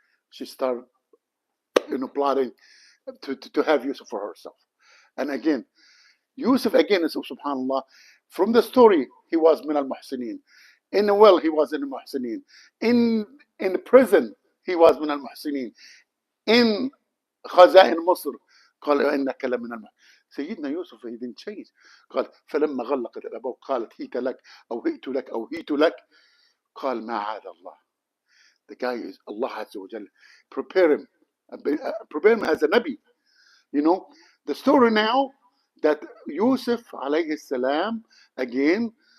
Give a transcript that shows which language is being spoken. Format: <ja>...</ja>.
<en>She started, plotting to have Yusuf for herself. And again, Yusuf again is, subhanallah, from the story, he was min al-muhsinin. In the well, he was in al-muhsinin. In the prison, he was min al-muhsinin.</en> <ar>In خزائن مصر قال إنك لمن المحسنين.</ar> <en>سيدنا يوسف, he didn't change.</en> <ar>قال فلما غلقت الأبواب قالت هيت لك أو هيت لك أو هيت لك قال ما عاد الله.</ar> <en>The guy is Allah Azza wa Jalla prepare him as a Nabi. You know, the story now that Yusuf alayhi salam again</en>